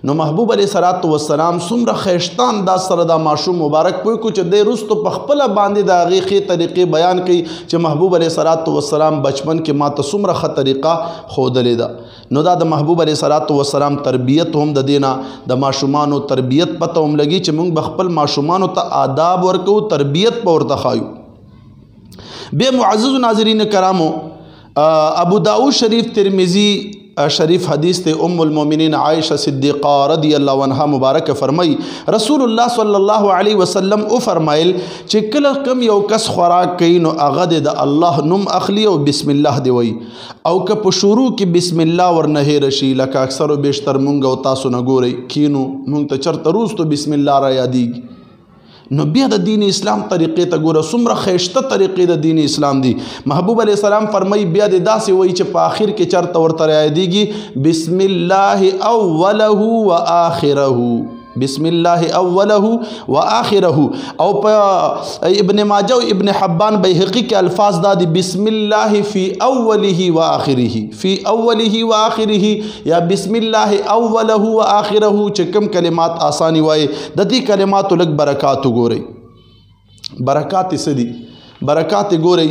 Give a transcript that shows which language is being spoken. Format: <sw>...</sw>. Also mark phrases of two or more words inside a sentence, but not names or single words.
<ps>نو محبوب</ps> <ar>علیه الصلاۃ والسلام</ar> <ps>څومره ښایسته انداز سره دا ماشوم مبارک پوه کړو چې دی وروستو په خپله باندې د هغې ښې طریقې بیان کوي چې محبوب</ps> <ar>علیه الصلاۃ والسلام</ar> <ps>بچپن کې ما ته څومره ښه طریقه ښودلې ده. نو دا د محبوب</ps> <ar>علیه الصلاۃ والسلام</ar> <ps>تربیت هم د دې نه د ماشومانو تربیت پته هم لګي چې موږ به خپل ماشومانو ته آداب ورکو، تربیت به ورته ښایو. بیا معزز ناظرین کرامو، ابو داود شریف ترمذی شریف حدیث تے ام المومنین عائشہ صدیقہ</ps> <ar>رضی اللہ عنہا</ar> <ps>مبارک فرمائی رسول اللہ</ps> <ar>صلی اللہ علیہ وسلم</ar> <ps>او فرمائل چې کله کم یو کس خوراک کوي نو هغه د الله نوم اخلي او</ps> <ar>بسم الله</ar> <ps>دی وای، او که په شروع کې</ps> <ar>بسم الله</ar> <ps>ورنه هیر شي لکه اکثر او بیشتر مونږ او تاسو نه ګورئ کینو مونږ ته چرته روستو بسم الله را یادیږي. نو بیا د دین اسلام طریقې ته ګوره څومره ښایسته طریقې د دین اسلام دی. محبوب</ps> <ar>علیه السلام</ar> <ps>فرمایي بیا د داسې وایي چې په آخر کې چرته ورته رایادیږي</ps> <ar>بسم الله اوله و آخره، بسم الله اوله و آخره.</ar> <ps>او په ابن ماجه و ابن حبان بیهقی کې الفاظ دا دی</ps> <ar>بسم الله فی اوله و آخره، فی اوله و آخره</ar> <ps>یا</ps> <ar>بسم الله اوله و آخره،</ar> <ps>چې کوم کلمات آسانی وای د دې کلماتو لږ برکات وګورئ. برکات څه دي؟ برکات ګورئ.</ps>